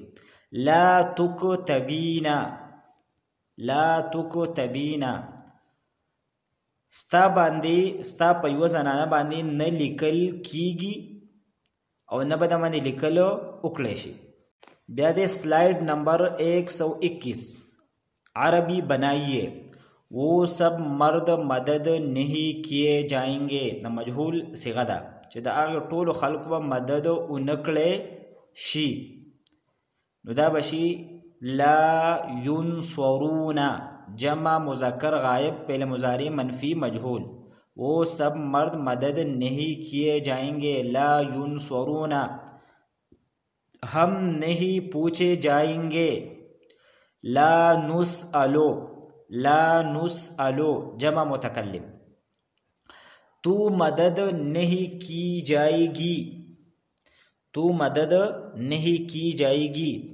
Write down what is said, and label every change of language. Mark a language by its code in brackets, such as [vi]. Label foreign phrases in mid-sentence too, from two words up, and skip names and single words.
[ar] لا تکتبینا [ps] ستا په یوه زنانه باندې نه لیکل کیږي او نه به د باندې لیکل وکړی شي. بیا د [ur] سلائڈ نمبر 121 عربی بنائیے وہ سب مرد مدد نہیں کیے جائیں گے، [ps] د مجهول صیغه ده چې د هغه ټولو خلکو به مدد ونه کړی شي. نو دا بشي [ar] لا ینصرون [ps] جمع مذکر غائب فعل مضارع منفی مجهول، [ur] وہ سب مرد مدد نہیں کیے جائیں گے. [ar] لا ینصرون [ur] ہم نہیں پوچھے جائیں گے. [ar] لا نسألو [ur] جمع متکلم، تو مدد نہیں کی جائے گی.